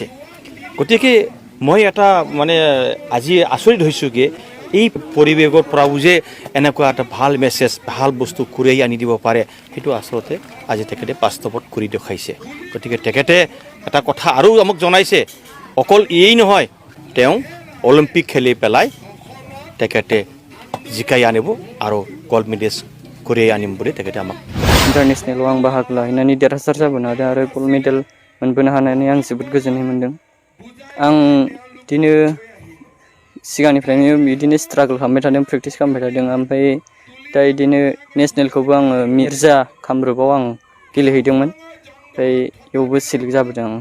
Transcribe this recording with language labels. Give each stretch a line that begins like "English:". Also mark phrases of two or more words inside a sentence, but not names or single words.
Assamese: গতিকে মই এটা মানে আজি আচৰিত হৈছোঁ কি এই পৰিৱেশৰ পৰাও যে এনেকুৱা এটা ভাল মেছেজ, ভাল বস্তু কঢ়িয়াই আনি দিব পাৰে, সেইটো আচলতে আজি তেখেতে বাস্তৱত কৰি দেখাইছে। গতিকে তেখেতে এটা কথা আৰু আমাক জনাইছে, অকল এই নহয়, তেওঁ অলিম্পিক খেলি পেলাই তেখেতে জিকাই আনিব আৰু
English: gold medal
Assamese: কঢ়িয়াই আনিম বুলি তেখেতে আমাক
Bodo: इन्टारनेसनेलाव आं बाहागो लाहैनानै देरहासार जाबोनो हादों आरो
English: gold medal
Bodo: मोनबोनो हानानै आं जोबोद गोजोननाय मोन्दों। आं बिदिनो सिगांनिफ्रायनो बिदिनो स्ट्रागल खालामबाय थादों, प्रेक्टिस खालामबाय थादों। ओमफ्राय दा बिदिनो नेसनेलखौबो आङो मिर्जा कामरुपाव आं गेलेहैदोंमोन, ओमफ्राय बेयावबो सेलेक्ट जाबोदों आं।